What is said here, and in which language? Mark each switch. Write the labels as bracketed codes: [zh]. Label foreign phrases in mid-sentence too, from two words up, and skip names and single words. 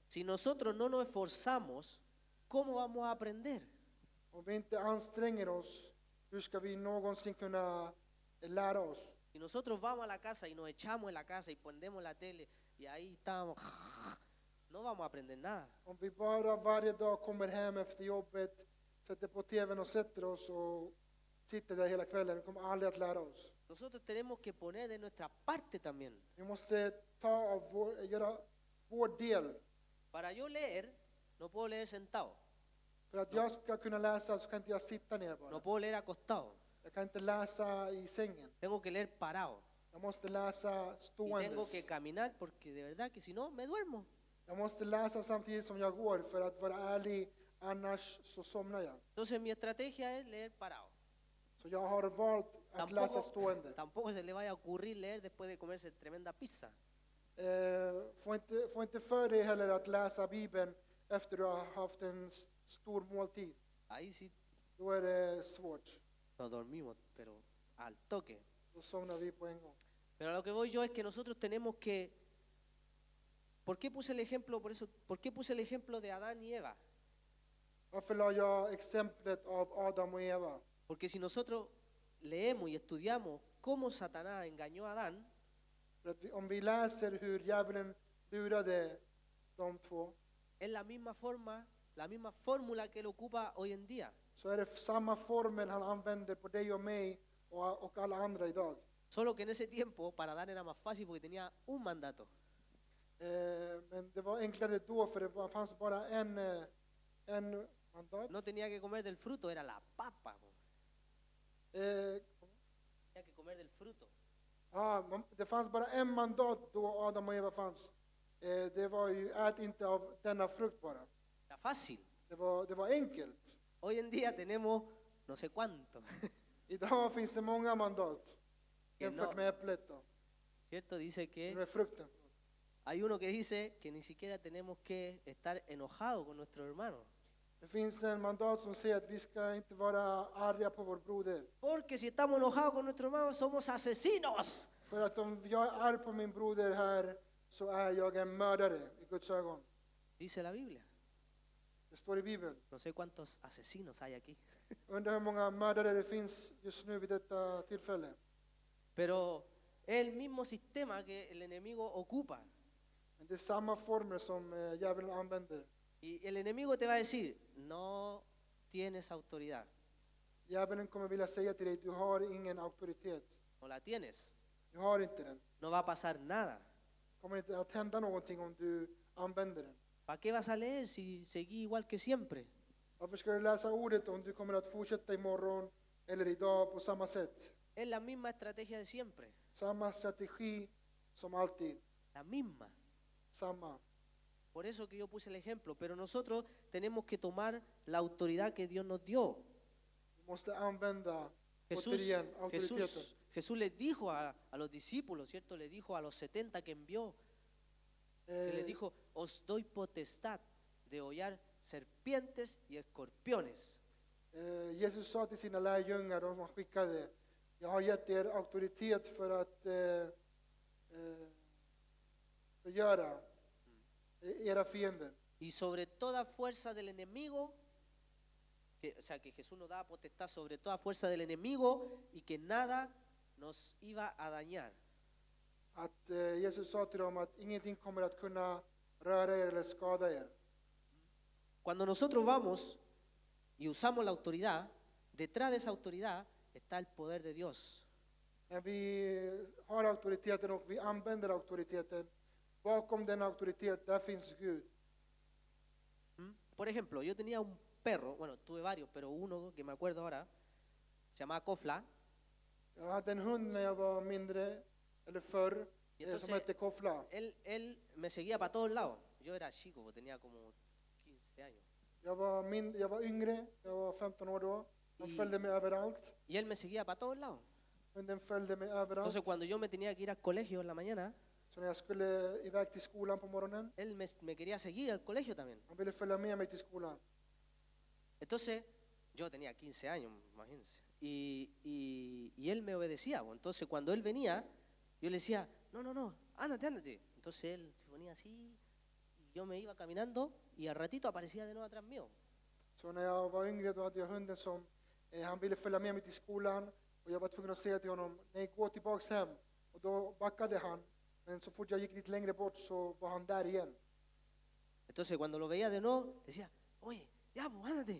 [es] Si nosotros no nos esforzamos, ¿cómo vamos a aprender? [sv] Om vi inte anstränger oss, hur ska vi någonsin kunna lära oss? [es] Si nosotros vamos a la casa y nos echamos en la casa y prendemos la tele y ahí estamos, no vamos a aprender nada. [sv] Om vi bara varje dag kommer hem efter jobbet, sätter på tvn och sätter oss och sitter där hela kvällen, vi kommer aldrig att lära oss. [es] Nosotros tenemos que poner de nuestra parte también. [sv] Vi måste göra vår del. [es] Para yo leer, no puedo leer sentado, [sv] För att jag ska kunna läsa så kan inte jag sitta ner bara. [es] no puedo leer acostado, [sv] Jag kan inte läsa i sängen. [es] tengo que leer parado. [sv] Jag måste läsa [es] y tengo [sv] ståendes. [es] que caminar porque de verdad que si no me duermo. [sv] Jag måste läsa samtidigt som jag går för att vara ärlig, annars så somnar jag. [es] Entonces mi estrategia es leer parado. [sv] Så jag har valt att läsa [es] Tampoco, [sv] stående. [es] tampoco se le vaya a ocurrir leer después de comerse tremenda pizza. [sv] Få inte för dig heller att läsa Bibeln efter du har haft en stor måltid. [es] Ahí sí [sv] Då är det svårt. [es] nos dormimos, pero al toque. [sv] Då somnar vi på en gång. [es] Pero a lo que voy yo es que nosotros tenemos que... ¿Por qué puse el ejemplo, por qué puse el ejemplo de Adán y Eva? [sv] Varför la jag exemplet av Adam och Eva? [es] Porque si nosotros leemos y estudiamos cómo Satanás engañó a Adán, [sv] För att om vi läser hur djävulen lurade de två, [es] es la misma forma, la misma fórmula que él ocupa hoy en día. [sv] så är det samma formel han använder på dig och mig och alla andra idag. [es] Solo que en ese tiempo para Adán era más fácil porque tenía un mandato. [sv] Men det var enklare då för det fanns bara en mandat. [es] No tenía que comer del fruto, era la papa. Po. Eh, Tenía que comer del fruto. [sv] Det fanns bara en mandat då Adam och Eva fanns. Det var ju ät inte av denna frukt bara. [es] Era fácil. [sv] Det var enkelt. [es] Hoy en día tenemos no sé cuánto. [sv] Idag finns det många mandat jämfört [es] no. [sv] med äpplet då. [es] ¿Cierto? Dice que [sv] Med frukten. [es] hay uno que dice que ni siquiera tenemos que estar enojados con nuestro hermano. [sv] Det finns en mandat som säger att vi ska inte vara arga på vår broder. [es] Porque si estamos enojados con nuestro hermano somos asesinos. [sv] För att om jag är arg på min broder här så är jag en mördare i Guds ögon. [es] Dice la Biblia. [sv] Det står i Bibeln. [es] No sé cuántos asesinos hay aquí. [sv] Undrar hur många mördare det finns just nu vid detta tillfälle. [es] Pero es el mismo sistema que el enemigo ocupa. [sv] Men det är samma former som djävulen använder. [es] Y el enemigo te va a decir, no tienes autoridad. [sv] Djävulen kommer vilja säga till dig, du har ingen auktoritet. [es] No la tienes. [sv] Du har inte den. [es] No va a pasar nada. [sv] Det kommer inte att hända någonting om du använder den. [es] ¿Para qué vas a leer si seguís igual que siempre? [sv] Varför ska du läsa ordet om du kommer att fortsätta imorgon eller idag på samma sätt? [es] Es la misma estrategia de siempre. [sv] Samma strategi som alltid. [es] La misma. [sv] Samma. [es] Por eso que yo puse el ejemplo. Pero nosotros tenemos que tomar la autoridad que Dios nos dio. [sv] Vi måste använda [es] Jesús, [sv] återigen auktoriteten. [es] Jesús les dijo a los discípulos, ¿cierto? Les dijo a los 70 que envió, que les dijo, os doy potestad de hollar serpientes y escorpiones. [sv] Jesus sa till sina lärjungar, de han skickade, jag har gett er auktoritet för att förgöra era fiender. [es] Y sobre toda fuerza del enemigo, o sea que Jesús nos da potestad sobre toda fuerza del enemigo y que nada nos iba a dañar. [sv] Att Jesus sa till dem att ingenting kommer att kunna röra er eller skada er. [es] Cuando nosotros vamos y usamos la autoridad, detrás de esa autoridad está el poder de Dios. [sv] När vi har auktoriteten och vi använder auktoriteten, bakom den auktoritet, där finns Gud. [es] Por ejemplo, yo tenía un perro, bueno, tuve varios, pero uno que me acuerdo ahora, se llamaba Kofla. [sv] Jag hade en hund när jag var mindre, eller förr, [es] Y entonces, [sv] som hette Kofla. [es] Él me seguía para todos lados. Yo era chico, porque tenía como 15 años. [sv] Jag var yngre, jag var 15 år då. Han [es] Y- [sv] följde mig överallt. [es] Y él me seguía para todos lados. [sv] Hunden följde mig överallt. [es] Entonces cuando yo me tenía que ir al colegio en la mañana, [sv] Så när jag skulle iväg till skolan på morgonen, [es] él me quería seguir al colegio también. [sv] han ville följa med mig till skolan. [es] Entonces, yo tenía 15 años, imagínense. Y él me obedecía. Pues. Entonces cuando él venía, yo le decía, no, ándate, ándate. Entonces él se ponía así, y yo me iba caminando, y al ratito aparecía de nuevo atrás mío. [sv] Så när jag var yngre då hade jag hunden som, han ville följa med mig till skolan. Och jag var tvungen att säga till honom, nej gå tillbaks hem. Och då backade han. Men så fort jag gick lite längre bort så var han där igen. [es] Entonces cuando lo veía de nuevo, decía, oye, ya, pues ándate.